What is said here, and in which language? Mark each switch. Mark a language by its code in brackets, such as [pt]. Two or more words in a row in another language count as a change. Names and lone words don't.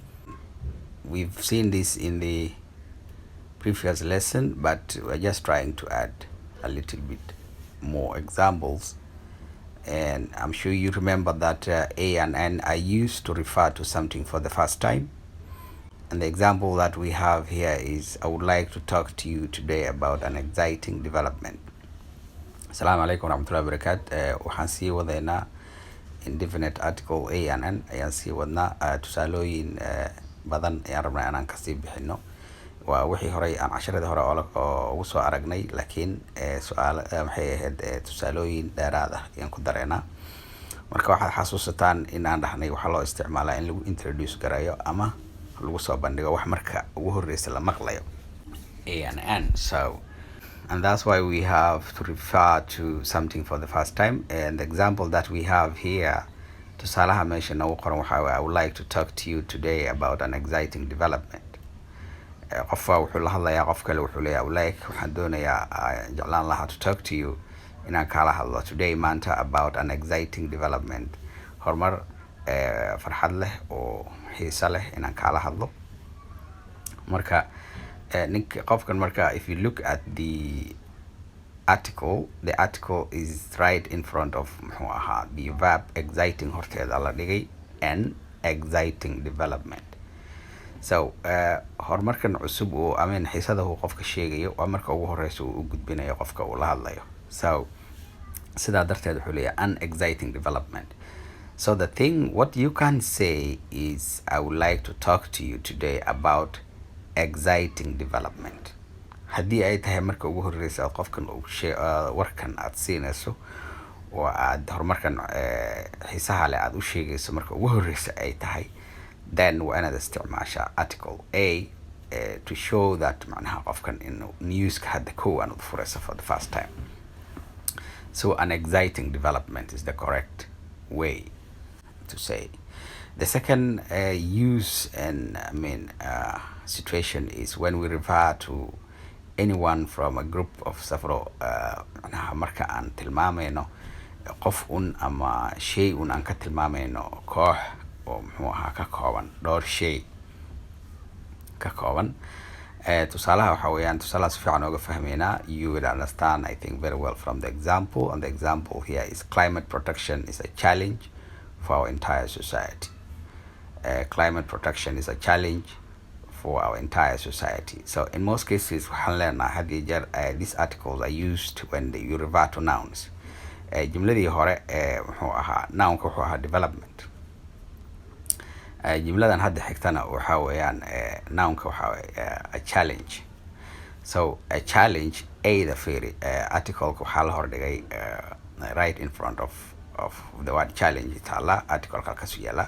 [en] We've seen this in the previous lesson, but we're just trying to add a little bit more examples. And I'm sure you remember that a and n are used to refer to something for the first time. And the example that we have here is, I would like to talk to you today about an exciting development. [so] Assalamu alaikum warahmatullahi wabarakatuh. Waxaan sii wadaynaa [en] indefinite article a and n [so] ayaan sii wadnaa tusaalooyin badan ayaan rabnaa inaan kasii bixino. waa wixii horey aan casharadii hore oo ugu soo aragnay, laakiin su'aalo maxay ahayd tusaalooyin dheeraad ah ayaan ku dareynaa. Marka waxaad xasuusataan in aan dhahnay waxaa loo isticmaalaa in lagu introduce garayo ama lagu soo bandhigo wax marka ugu horreysa la maqlayo [en] a and n. And that's why we have to refer to something for the first time. And the example that we have here, [so] tusaalaha meesha noogu qoran waxaa waaye, [en] I would like to talk to you today about an exciting development. [so] Qofka wuxuu la hadlayaa qof kale, wuxuu leeyahay like waxaan doonayaa jeclaan lahaa [en] to talk to you [so] inaan kala hadlo today maanta [en] about an exciting development, [so] horumar farxad leh oo xiiso leh inaan kala hadlo. Marka qofkan marka, [en] if you look at the article is right in front of [so] muxuu ahaa [en] the verb exciting [so] horteeda la dhigay, [en] an exciting development. [so] So horumarkan cusub oo xiisada uu qofka sheegayo waa marka ugu horeysa uu u gudbinayo qofka uu la hadlayo. So sidaa darteed wuxuu leeyahay [en] an exciting development. So the thing what you can say is, I would like to talk to you today about exciting development. [so] Haddii ay tahay marka ugu horeysa qofkan uu warkan aad siinayso oo aad horumarkan xiisaha leh aad u sheegayso marka ugu horeysa ay tahay, then waa inaad isticmaashaa [en] article a to show that [so] macnaha qofkan inuu newska hadda kow aan u furayso [en] for the first time. So an exciting development is the correct way to say. The second use and situation is when we refer to anyone from a group of several [so] marka aan tilmaamayno qof un ama shay un aan ka tilmaamayno koox oo muxuu ahaa ka kooban dhowr shay ka kooban. Tusaalaha waxa weeyaan, tusaalaha si fiican ooga fahmeynaa. [en] You will understand, I think, very well from the example. And the example here is climate protection is a challenge for our entire society. Climate protection is a challenge for our entire society. So in most cases [so] waxaan leenahay had iyo jeer [en] these articles are used when you refer to nouns. [so] Jumladii hore muxuu ahaa nounka wuxuu ahaa development. Jumladan hadda xigtana waxa weeyaan nounka waxa [en] a challenge. So a challenge, the theory article [so] waxaa la hordhigay [en] right in front of the word challenge taala article [so] halkaas yaala.